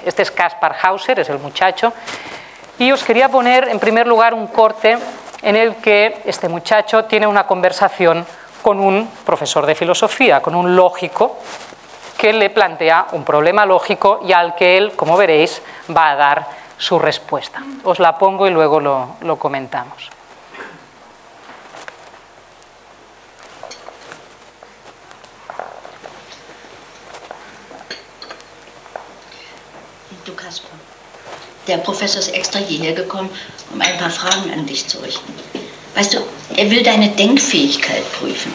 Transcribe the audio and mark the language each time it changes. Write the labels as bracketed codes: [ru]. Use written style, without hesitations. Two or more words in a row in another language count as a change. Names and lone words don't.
[es] Este es Kaspar Hauser, es el muchacho, y os quería poner en primer lugar un corte en el que este muchacho tiene una conversación con un profesor de filosofía, con un lógico, que le plantea un problema lógico y al que él, como veréis, va a dar su respuesta. Os la pongo y luego lo comentamos. [de] Du, Kaspar, der Professor ist extra hierher gekommen, um ein paar Fragen an dich zu richten. Weißt du, er will deine Denkfähigkeit prüfen.